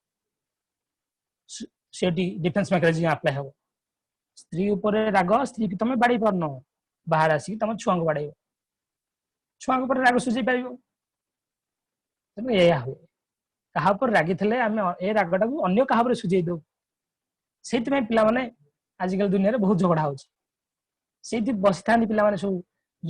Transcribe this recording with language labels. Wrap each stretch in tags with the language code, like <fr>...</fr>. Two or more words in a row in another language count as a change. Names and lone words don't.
<or>ସେଠି</or> <en>defence mechanism apply</en> <or>ହେବ ସ୍ତ୍ରୀ ଉପରେ ରାଗ ସ୍ତ୍ରୀ କି ତମେ ବାଡେଇ ପାରୁନ ବାହାରେ ଆସିକି ତମ ଛୁଆଙ୍କୁ ବାଡେଇବ ଛୁଆଙ୍କ ଉପରେ ରାଗ ସୁଝେଇ ପାରିବ ତେଣୁ ଏଇଆ ହୁଏ କାହା ଉପରେ ରାଗିଥିଲେ ଆମେ ଏ ରାଗଟାକୁ ଅନ୍ୟ କାହା ଉପରେ ସୁଝେଇ ଦଉ ସେଇଥିପାଇଁ ପିଲାମାନେ ଆଜିକାଲି ଦୁନିଆରେ ବହୁତ ଝଗଡା ହଉଛି ସେଇଠି ବସିଥାନ୍ତି ପିଲାମାନେ ସବୁ ଯୋଉ</or>